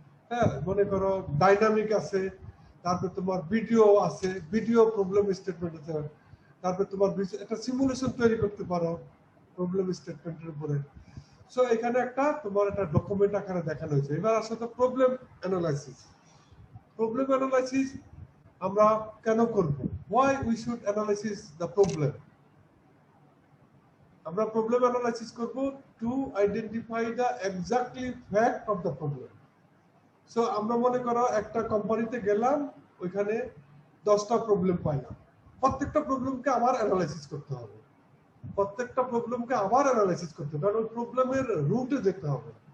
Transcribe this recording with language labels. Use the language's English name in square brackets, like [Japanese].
[Bangla] হ্যাঁ, মনে করো ডাইনামিক আছে, তারপর তোমার ভিডিও আছে, ভিডিও প্রবলেম স্টেটমেন্ট আছে, তারপর তোমার একটা সিমুলেশন তৈরি করতে পারো প্রবলেম স্টেটমেন্টের উপরে। সো এখানে একটা তোমার একটা ডকুমেন্ট আকারে দেখানো হয়েছে। এবার আসলে প্রবলেম অ্যানালাইসিস। প্রবলেম অ্যানালাইসিস আমরা কেন করব? [English] Why we should analysis the problem? [Bangla] আমরা প্রবলেম অ্যানালাইসিস করব [English] To identify the exactly fact of the problem. [Bangla] So আমরা মনে করো একটা কোম্পানিতে গেলাম, ওইখানে 10টা প্রবলেম পাইলাম। প্রত্যেকটা প্রবলেমকে আবার অ্যানালাইসিস করতে হবে, প্রত্যেকটা প্রবলেমকে আবার অ্যানালাইসিস করতে হবে, কারণ ওই প্রবলেমের রুটে যেতে হবে।